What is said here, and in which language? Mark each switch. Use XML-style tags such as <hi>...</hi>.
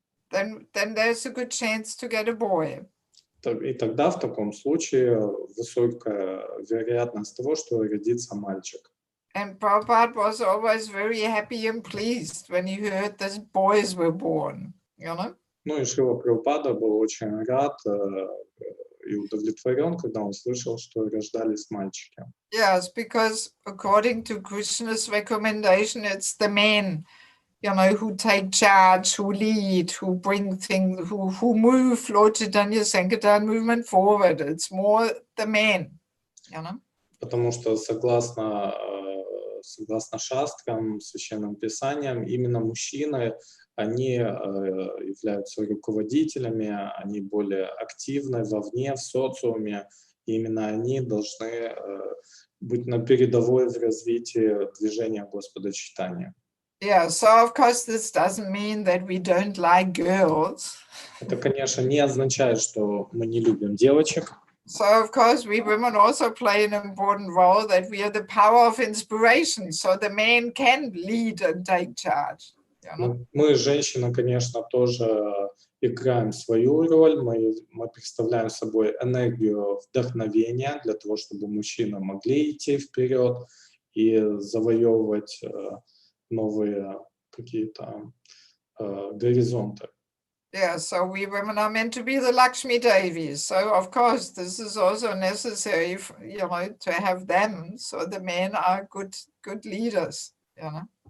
<en>Then there's a good chance to get a boy.</en> <ru>И тогда в таком случае высокая вероятность того, что родится мальчик.</ru> <en>And Prabhupada was always very happy and pleased when he heard that boys were born, you know?</en> <ru>Ну и Шрила Прабхупада был очень рад и удовлетворен, когда он слышал, что рождались мальчики.</ru> <en>Yes, because according to Krishna's recommendation, it's the men, you know, who take charge, who lead, who bring things, who move Lord Chaitanya Sankirtan movement forward. It's more the men, you know?</en> <ru>Потому что согласно шастрам, священным писаниям, именно мужчины, они являются руководителями, они более активны вовне, в социуме, и именно они должны быть на передовой в развитии движения Господа Чайтаньи.</ru> <en>Yeah, so of course this doesn't mean that we don't like girls.</en> <ru>Это, конечно, не означает, что мы не любим девочек.</ru> <en>So of course we women also play an important role, that we are the power of inspiration, so the men can lead and take charge. You know?</en> <ru>Мы, женщины, конечно, тоже играем свою роль. Мы представляем собой энергию вдохновения для того, чтобы мужчины могли идти вперед и завоевывать новые какие-то горизонты.</ru> <en>Yeah, so we women are meant to be the Lakshmi Devis. So of course this is also necessary, you know, to have them. So the men are good leaders, you know.</en>